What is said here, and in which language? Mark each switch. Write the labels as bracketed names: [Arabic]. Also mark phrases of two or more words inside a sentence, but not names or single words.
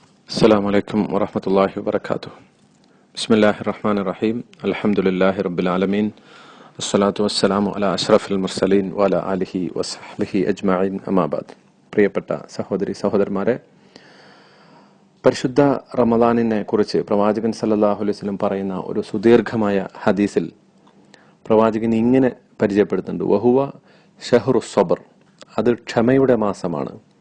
[Arabic] السلام عليكم ورحمة الله وبركاته. بسم الله الرحمن الرحيم. الحمد لله رب العالمين. الصلاة والسلام على أشرف المرسلين وعلى آله وصحبه أجمعين. أما بعد. [Malayalam] പ്രിയപ്പെട്ട സഹോദരി സഹോദരന്മാരെ, പരിശുദ്ധ റമദാനിനെ കുറിച്ച് പ്രവാചകൻ [Arabic] صلى الله عليه وسلم [Malayalam] പറയുന്ന ഒരു സുദീർഘമായ ഹദീസിൽ പ്രവാചകൻ ഇങ്ങനെ പരിചയപ്പെടുത്തുന്നുണ്ട്: [Arabic] وهو شهر الصبر, [Malayalam] അത് ക്ഷമയുടെ മാസമാണ്.